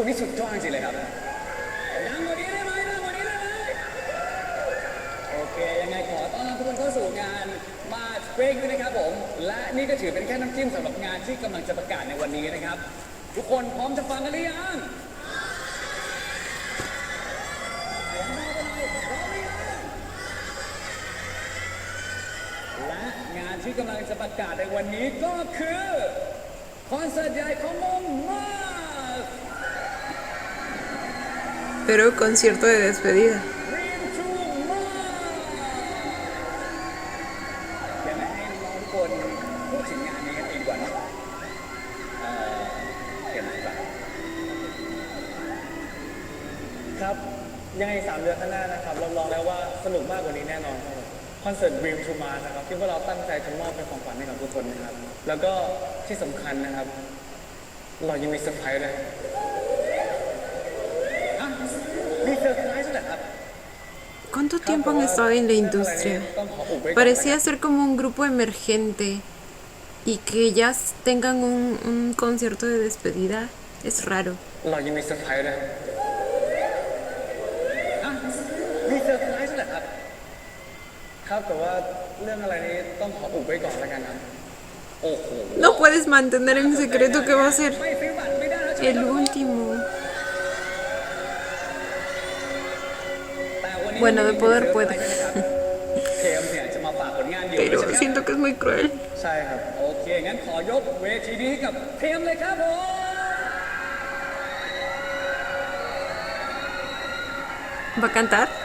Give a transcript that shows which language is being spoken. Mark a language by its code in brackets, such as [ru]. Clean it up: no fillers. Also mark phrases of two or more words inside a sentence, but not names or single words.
[th] นี่สุดยอดจริงๆเลยครับดังกว่านี้ได้ไหมดังกว่านี้ได้ไหมโอเคยังไงขอต้อนรับทุกคนเข้าสู่งานมาสเปรกด้วยนะครับผมและนี่ก็ถือเป็นแค่น้ำจิ้มสำหรับงานที่กำลังจะประกาศในวันนี้นะครับทุกคนพร้อมจะฟังกันหรือยังและงานที่กำลังจะประกาศในวันนี้ก็คือคอนเสิร์ตใหญ่ของวงมาส [es] Pero concierto de despedida. [th] Dream to Mars เดี๋ยวให้น้องทุกคนพูดถึงงานนี้กันเองก่อนนะเห็นไหมครับ ครับยังไง3 เดือนข้างหน้านะครับรับรองแล้วว่าสนุกมากกว่านี้แน่นอนครับคอนเสิร์ต Dream to Mars นะครับที่พวกเราตั้งใจจะมอบเป็นของขวัญให้กับทุกคนนะครับแล้วก็ที่สำคัญนะครับเรายังมีเซอร์ไพรส์เลยอ่ะมีเซอร์ไพรส์ด้วยเหรอครับ [es] ¿Cuánto tiempo han estado en la industria? Parecía ser como un grupo emergente y que ya tengan un concierto de despedida es raro. [th] เรายังมีเซอร์ไพรส์ด้วยอ่ะมีเซอร์ไพรส์ด้วยเหรอครับครับแต่ว่าเรื่องอะไรนี้ต้องขออุบไว้ก่อนแล้วกันครับโอ้โห [es] No puedes mantener en secreto que va a ser [th] ไม่ซื้อบัตรไม่ได้แล้วใช่ไหม [es] el último. Bueno, de poder puede. [th] เทมเนี่ยจะมาฝากผลงานเดี่ยวด้วย [es] Pero [th] ใช่ไหมครับ [es] siento que es muy cruel. [th] ใช่ครับ โอเค งั้นขอยกเวทีนี้ให้กับเทมเลยครับผม [es] ¿Va a cantar?